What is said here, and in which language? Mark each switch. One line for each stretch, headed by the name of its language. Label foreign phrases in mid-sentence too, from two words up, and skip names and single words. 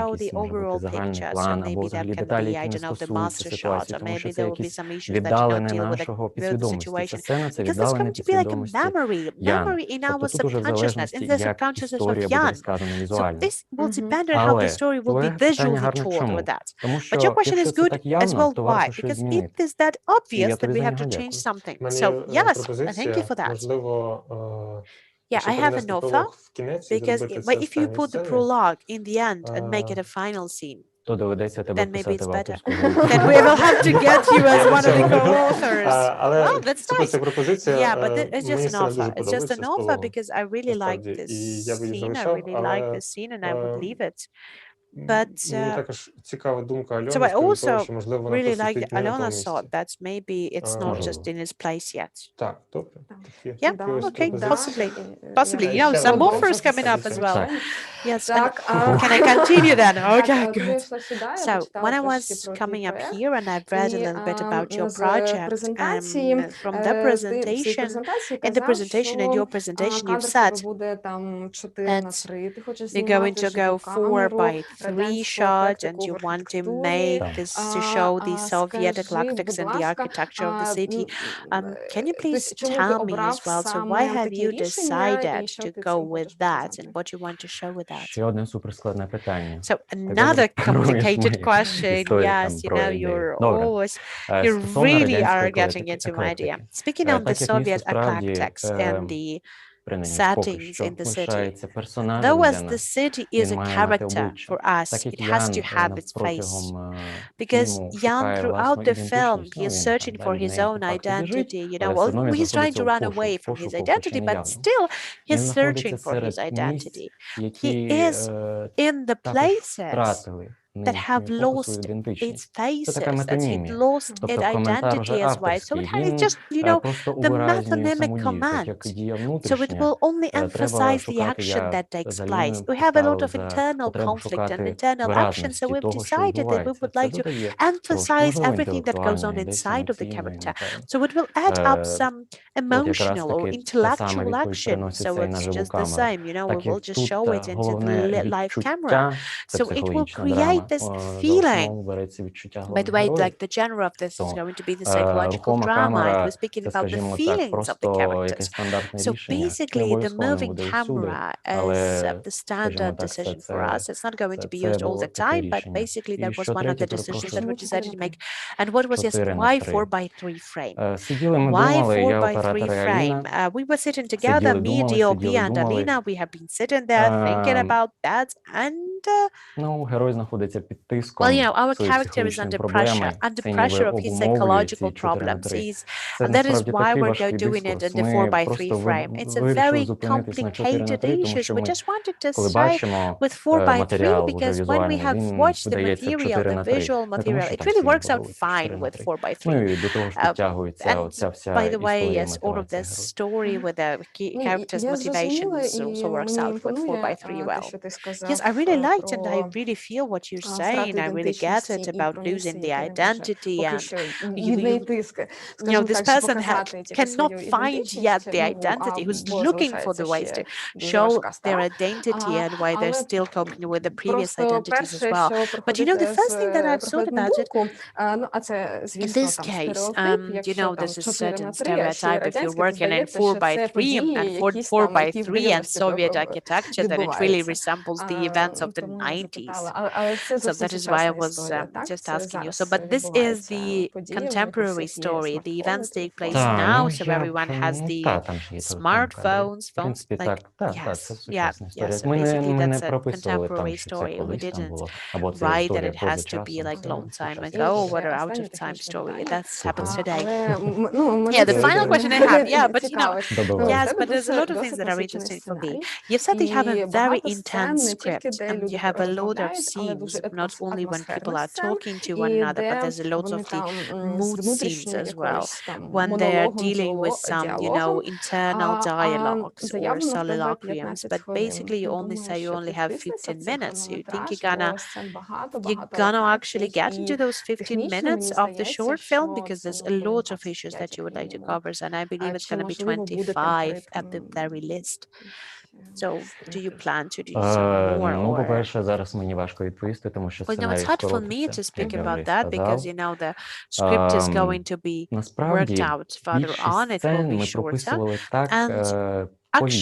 English: the
Ukrainian: може бути
English: overall
Ukrainian: загальний
English: picture. So
Ukrainian: план,
English: maybe
Ukrainian: або
English: there
Ukrainian: взагалі
English: can
Ukrainian: деталі,
English: be,
Ukrainian: які
English: I
Ukrainian: не
English: don't know, the
Ukrainian: стосуються
English: master shot,
Ukrainian: ситуації,
English: or
Ukrainian: тому що
English: maybe
Ukrainian: це
English: there will be
Ukrainian: якесь
English: some issues that,
Ukrainian: віддалене
English: deal with
Ukrainian: нашого
English: the
Ukrainian: підсвідомості. Ця
English: situation.
Ukrainian: сцена – це
English: Because it's
Ukrainian: віддалене
English: going to be like a
Ukrainian: підсвідомості
English: memory
Ukrainian: Яни.
English: in our
Ukrainian: Тобто тут уже в
English: subconsciousness, in
Ukrainian: залежності,
English: the
Ukrainian: як
English: subconsciousness of
Ukrainian: історія буде
English: Jan.
Ukrainian: розказана
English: So
Ukrainian: візуально.
English: this will Мгм. depend on how the
Ukrainian: Але
English: story will
Ukrainian: твоє
English: be
Ukrainian: питання
English: visually
Ukrainian: гарне
English: told
Ukrainian: чому?
English: with that.
Ukrainian: Тому
English: But your
Ukrainian: що
English: question is
Ukrainian: якщо це
English: good
Ukrainian: так
English: as
Ukrainian: явно,
English: well.
Ukrainian: то
English: Why?
Ukrainian: варто щось
English: Because it
Ukrainian: змінити.
English: is that
Ukrainian: І
English: obvious
Ukrainian: я
English: that
Ukrainian: тобі
English: we
Ukrainian: за
English: have
Ukrainian: нього
English: to change
Ukrainian: дякую.
English: something.
Ukrainian: У мене
English: So
Ukrainian: є
English: yes, and thank you
Ukrainian: пропозиція,
English: for that.
Ukrainian: можливо,
English: Yeah,
Ukrainian: ще
English: I have an
Ukrainian: перенести
English: offer
Ukrainian: пролог в кінець і
English: because
Ukrainian: зробити
English: but
Ukrainian: це
English: if you
Ukrainian: останні
English: put the
Ukrainian: сцени.
English: prologue in the end and make it Е, a final scene,
Ukrainian: то доведеться тебе
English: then maybe
Ukrainian: писати
English: it's
Ukrainian: в
English: better.
Ukrainian: авторську групу.
English: Then we will have to get you as one of the co-authors.
Ukrainian: Але
English: Oh, that's
Ukrainian: це просто
English: nice.
Ukrainian: пропозиція.
English: Yeah, but it's
Ukrainian: Мені
English: just an
Ukrainian: сценарій дуже
English: offer. It's just
Ukrainian: подобається
English: an
Ukrainian: з
English: offer
Ukrainian: Павлом.
English: because I really like
Ukrainian: Насправді.
English: this
Ukrainian: І я б її
English: scene. I
Ukrainian: залишав,
English: really like
Ukrainian: але
English: this scene and I would leave it. But
Ukrainian: мені також цікава думка Альони
English: so I
Ukrainian: з приводу того,
English: also
Ukrainian: що, можливо, вона
English: really
Ukrainian: просто
English: like
Ukrainian: стоїть не на тому
English: Альоna's thought
Ukrainian: місці.
English: that maybe it's not
Ukrainian: Можливо.
English: just in its place yet.
Ukrainian: Так, добре.
English: Yeah,
Ukrainian: Такі ось
English: okay,
Ukrainian: пропозиції.
English: Possibly. You know,
Ukrainian: Ще
English: some
Ukrainian: одна
English: offers coming up as
Ukrainian: пропозиція.
English: well.
Ukrainian: Так.
English: Yes.
Ukrainian: Так,
English: And can I continue then? Okay,
Ukrainian: Так, коли я
English: good.
Ukrainian: йшла сюди, я
English: So
Ukrainian: почитала
English: when I
Ukrainian: трошки
English: was
Ukrainian: про твій
English: coming up
Ukrainian: проект,
English: here and I read a
Ukrainian: і
English: little bit about your
Ukrainian: з
English: project,
Ukrainian: презентації,
English: from the
Ukrainian: ти в цій
English: presentation,
Ukrainian: презентації
English: in the
Ukrainian: казав,
English: presentation, in
Ukrainian: що
English: your presentation,
Ukrainian: кадр
English: you've
Ukrainian: в тебе
English: said
Ukrainian: буде там 4 на
English: that
Ukrainian: 3, ти хочеш
English: you're going
Ukrainian: знімати
English: to
Ukrainian: живу
English: go 4
Ukrainian: камеру,
English: by 3
Ukrainian: радянську
English: shot and
Ukrainian: ектику
English: you
Ukrainian: в
English: want to
Ukrainian: архітектурі.
English: make this to show the Soviet
Ukrainian: Скажи,
English: eclectics
Ukrainian: будь
English: and the
Ukrainian: ласка,
English: architecture of the city. Can you
Ukrainian: тобто,
English: please
Ukrainian: чому ти
English: tell me
Ukrainian: обрав
English: as well, so
Ukrainian: саме
English: why have
Ukrainian: такі
English: you
Ukrainian: рішення, і
English: decided
Ukrainian: що
English: to
Ukrainian: ти
English: go
Ukrainian: цим
English: with
Ukrainian: хочеш
English: that
Ukrainian: показати?
English: and what you want to show with that?
Ukrainian: Ще одне суперскладне питання.
English: So
Ukrainian: Ти
English: another
Ukrainian: добре керуєш
English: complicated
Ukrainian: моєю
English: question.
Ukrainian: історією
English: Yes,
Ukrainian: там
English: you
Ukrainian: про
English: know,
Ukrainian: ідею.
English: you're
Ukrainian: Добре.
English: always, you
Ukrainian: Стосовно
English: really
Ukrainian: радянської
English: are getting into my idea.
Ukrainian: еклектики.
English: Speaking on the
Ukrainian: Так як місто
English: Soviet
Ukrainian: справді
English: eclectics and the
Ukrainian: принаймні поки
English: settings
Ukrainian: що
English: in the city,
Ukrainian: лишається
English: though
Ukrainian: персонажем
English: as
Ukrainian: для
English: the
Ukrainian: нас,
English: city is
Ukrainian: він
English: a
Ukrainian: має мати
English: character
Ukrainian: обличчя.
English: for us,
Ukrainian: Так як
English: it has to have
Ukrainian: Ян
English: its face.
Ukrainian: протягом
English: Because
Ukrainian: фільму
English: Jan,
Ukrainian: шукає
English: throughout
Ukrainian: власну
English: the film,
Ukrainian: ідентичність,
English: he is
Ukrainian: він
English: searching
Ukrainian: там
English: for
Ukrainian: далі
English: his
Ukrainian: нею
English: own
Ukrainian: по-факту біжить,
English: identity. You
Ukrainian: але
English: know,
Ukrainian: все одно він
English: he's trying to
Ukrainian: знаходиться
English: run
Ukrainian: у
English: away from his
Ukrainian: пошуку, хоча
English: identity,
Ukrainian: не
English: but
Ukrainian: явно.
English: still
Ukrainian: Він
English: he's
Ukrainian: знаходиться
English: searching for his
Ukrainian: серед
English: identity.
Ukrainian: місць,
English: He
Ukrainian: які
English: is in the
Ukrainian: також
English: places
Ukrainian: втратили
English: that have
Ukrainian: нинішню епоху свою
English: lost
Ukrainian: ідентичність.
English: its
Ukrainian: Це така
English: faces, that it
Ukrainian: метонімія.
English: lost
Ukrainian: Тобто
English: its
Ukrainian: коментар уже
English: identity as well. So
Ukrainian: авторський,
English: it has
Ukrainian: він
English: just, you know,
Ukrainian: просто
English: the
Ukrainian: увиразнює
English: metonymic
Ukrainian: саму дію, так
English: command.
Ukrainian: як дія
English: So it
Ukrainian: внутрішня.
English: will only
Ukrainian: Треба
English: emphasize the
Ukrainian: шукати,
English: action
Ukrainian: я
English: that takes
Ukrainian: з
English: place.
Ukrainian: Аліною
English: We have a lot
Ukrainian: поставив
English: of
Ukrainian: за
English: internal
Ukrainian: потребу
English: conflict and
Ukrainian: шукати
English: internal action, so
Ukrainian: виразності
English: we've
Ukrainian: того, що
English: decided that we
Ukrainian: відбувається.
English: would
Ukrainian: Це
English: like to
Ukrainian: додає
English: emphasize
Ukrainian: можливо,
English: everything that goes on
Ukrainian: інтелектуальної, десь
English: inside of the
Ukrainian: емоційної,
English: character.
Ukrainian: напевно.
English: So it will add up some
Ukrainian: От якраз
English: emotional or
Ukrainian: таки та сама
English: intellectual
Ukrainian: відповідь
English: action.
Ukrainian: переноситься
English: So
Ukrainian: і на
English: it's
Ukrainian: живу
English: just the
Ukrainian: камеру.
English: same, you know, we
Ukrainian: Так
English: will
Ukrainian: як
English: just
Ukrainian: тут
English: show it into the
Ukrainian: головне
English: live camera.
Ukrainian: відчуття, це
English: So it will
Ukrainian: психологічна
English: create
Ukrainian: драма.
English: this
Ukrainian: За
English: feeling.
Ukrainian: основу береться відчуття
English: By the
Ukrainian: головних
English: way,
Ukrainian: героїв.
English: like the genre of this is
Ukrainian: То,
English: going to be the psychological
Ukrainian: рухома
English: drama. It
Ukrainian: камера,
English: was speaking
Ukrainian: це,
English: about the
Ukrainian: скажімо так,
English: feelings of the
Ukrainian: просто
English: characters.
Ukrainian: якесь стандартне
English: So
Ukrainian: рішення.
English: basically,
Ukrainian: Не
English: the
Ukrainian: обов'язково не
English: moving
Ukrainian: буде всюди,
English: camera
Ukrainian: але,
English: is the standard
Ukrainian: скажімо так,
English: decision
Ukrainian: це-
English: for us. It's not going to be
Ukrainian: це
English: used all
Ukrainian: було
English: the
Ukrainian: таке
English: time, but
Ukrainian: рішення.
English: basically
Ukrainian: І
English: that was
Ukrainian: що
English: one of the
Ukrainian: третє,
English: decisions that
Ukrainian: перепрошую?
English: we decided to make. And what was yes,
Ukrainian: 4 на
English: why
Ukrainian: 3.
English: 4x3 frame?
Ukrainian: Сиділи ми,
English: Why
Ukrainian: думали,
English: 4
Ukrainian: я
English: by 3
Ukrainian: оператор і
English: frame?
Ukrainian: Аліна.
English: We were sitting together,
Ukrainian: Сиділи,
English: me,
Ukrainian: думали,
English: DOP,
Ukrainian: сиділи,
English: and
Ukrainian: думали.
English: Alina. We have been sitting there thinking Ем, about that. And
Ukrainian: Ну, герой знаходиться під тиском
English: well, you know, our
Ukrainian: своїх
English: character is
Ukrainian: психологічних
English: under
Ukrainian: проблем.
English: pressure, under
Ukrainian: Це ніби
English: pressure of his
Ukrainian: обумовлює ці
English: psychological
Ukrainian: 4 на
English: problems.
Ukrainian: 3.
English: He's,
Ukrainian: Це
English: and that is
Ukrainian: насправді
English: why
Ukrainian: такий
English: we're
Ukrainian: важкий
English: doing it
Ukrainian: дискурс.
English: in the
Ukrainian: Ми
English: 4x3
Ukrainian: просто
English: frame. It's a
Ukrainian: вирішили
English: very
Ukrainian: зупинитись на 4 на
English: complicated
Ukrainian: 3, тому
English: issue.
Ukrainian: що
English: We
Ukrainian: ми,
English: just wanted to
Ukrainian: коли
English: stay
Ukrainian: бачимо
English: with 4x3
Ukrainian: матеріал вже
English: because when we
Ukrainian: візуальний,
English: have
Ukrainian: він
English: watched the
Ukrainian: видається в
English: material,
Ukrainian: 4
English: the
Ukrainian: на 3.
English: visual
Ukrainian: Не тому,
English: material,
Ukrainian: що
English: it
Ukrainian: там
English: really
Ukrainian: сильно
English: works out
Ukrainian: подобається 4
English: fine
Ukrainian: на
English: with
Ukrainian: 3.
English: 4x3.
Ukrainian: Ну і до того ж підтягується
English: And
Ukrainian: оця вся
English: by the way,
Ukrainian: історія,
English: yes, all of
Ukrainian: мотивація
English: this
Ukrainian: героя.
English: story with the characters'
Ukrainian: Я зрозуміла,
English: motivations
Ukrainian: і
English: also works
Ukrainian: мені
English: out with
Ukrainian: імпонує
English: 4x3
Ukrainian: те,
English: well.
Ukrainian: що ти сказав
English: Yes, I really liked and I
Ukrainian: про
English: really feel what you're
Ukrainian: втрату
English: saying. I really get it
Ukrainian: ідентичності і
English: about
Ukrainian: про
English: losing
Ukrainian: місце,
English: the
Ukrainian: яке він може
English: identity
Ukrainian: поки
English: and
Ukrainian: що
English: you,
Ukrainian: віднайти,
English: you know, this
Ukrainian: скажімо так, щоб
English: person
Ukrainian: показати тільки
English: cannot
Ukrainian: свою
English: find yet
Ukrainian: ідентичність,
English: the identity, who's
Ukrainian: бо
English: looking for the ways
Ukrainian: залишається
English: to
Ukrainian: ще дуже
English: show
Ukrainian: важка
English: their
Ukrainian: стара.
English: identity and why they're
Ukrainian: Але
English: still coping with the previous
Ukrainian: просто
English: identities as
Ukrainian: перше,
English: well.
Ukrainian: що
English: But you know, the
Ukrainian: приходить
English: first thing that I thought
Ukrainian: приходить на
English: about it,
Ukrainian: думку, ну, а це,
English: in
Ukrainian: звісно,
English: this
Ukrainian: там
English: case,
Ukrainian: стереотип,
English: you
Ukrainian: якщо
English: know,
Ukrainian: там
English: there's a
Ukrainian: 4
English: certain
Ukrainian: на 3, а ще й
English: stereotype if you're
Ukrainian: радянське, то
English: working in
Ukrainian: здається, що
English: 4 by
Ukrainian: це
English: 3
Ukrainian: події,
English: and 4
Ukrainian: якісь там,
English: by
Ukrainian: які в
English: 3 and
Ukrainian: 90-х
English: Soviet architecture, then it really
Ukrainian: відбуваються.
English: resembles the events of the
Ukrainian: Тому я
English: 90s.
Ukrainian: запитала. Але це
English: So
Ukrainian: зовсім
English: that is why I
Ukrainian: сучасна
English: was
Ukrainian: історія, так?
English: just
Ukrainian: Це
English: asking you. So,
Ukrainian: зараз
English: but this is
Ukrainian: відбувається
English: the
Ukrainian: події, в них у
English: contemporary
Ukrainian: всіх є
English: story. The
Ukrainian: смартфони,
English: events take place
Ukrainian: телефони.
English: now,
Ukrainian: ну,
English: so
Ukrainian: я
English: everyone has the
Ukrainian: та, там ж є телефон,
English: smartphones,
Ukrainian: В принципі,
English: phones,
Ukrainian: так,
English: like,
Ukrainian: так, це
English: yes,
Ukrainian: сучасна історія.
English: so
Ukrainian: Ми
English: basically
Ukrainian: не
English: that's a
Ukrainian: прописували там,
English: contemporary
Ukrainian: що це
English: story. We
Ukrainian: колись там
English: didn't
Ukrainian: було, або це
English: write that
Ukrainian: історія
English: it has
Ukrainian: поза
English: to be
Ukrainian: часом.
English: like
Ukrainian: Це
English: long time
Ukrainian: сучасна
English: ago
Ukrainian: історія.
English: or out
Ukrainian: останнє
English: of time
Ukrainian: технічне
English: story.
Ukrainian: питання.
English: That happens today.
Ukrainian: Але, ну,
English: Yeah, the final
Ukrainian: Добре.
English: question I have, yeah, but you know,
Ukrainian: Добивай.
English: yes, but there's a lot of things that are interesting for me. You've said that you have a very intense script and you have a lot of scenes, not only when people are talking to one another, but there's a lot of the mood scenes as well, when they are dealing with some, you know, internal dialogues or soliloquiums. But basically, you only say you only have 15 minutes. So you think you're gonna actually get into those 15 minutes of the short film because there's a lot of issues that you would like to cover, and I believe it's gonna be 25 at the very least. So, do you plan to do some more?
Ukrainian: Ну,
English: Or...
Ukrainian: по-перше, зараз мені важко відповісти, тому що
English: Well, no, it's
Ukrainian: сценарій
English: hard for me
Ukrainian: скоротиться,
English: to speak
Ukrainian: як я
English: about
Ukrainian: вже
English: that because,
Ukrainian: сказав.
English: you know, the script is going to be worked
Ukrainian: Насправді,
English: out further
Ukrainian: більшість
English: on. It will
Ukrainian: сцен
English: be
Ukrainian: ми
English: shorter.
Ukrainian: прописували так,
English: And